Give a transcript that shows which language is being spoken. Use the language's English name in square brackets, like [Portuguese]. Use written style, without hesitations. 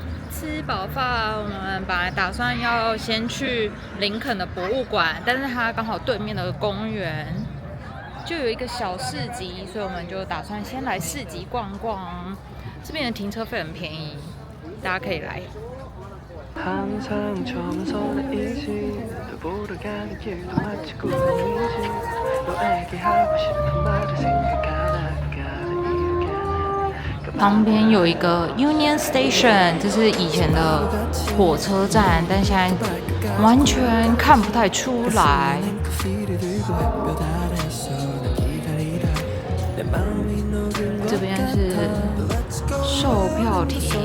[Chinese] 吃饱饭，我们本来打算要先去林肯的博物馆，但是它刚好对面的公园就有一个小市集，所以我们就打算先来市集逛逛。这边的停车费很便宜，大家可以来。 [Korean] 항상 처음은 설레이지 널 보러 가는 길도 마치 꿈이지 너에게 하고 싶은 말을 생각하다가 이렇게 [Chinese] 旁边有一个 Union Station， 这是以前的火车站，但现在完全看不太出来。这边是售票亭。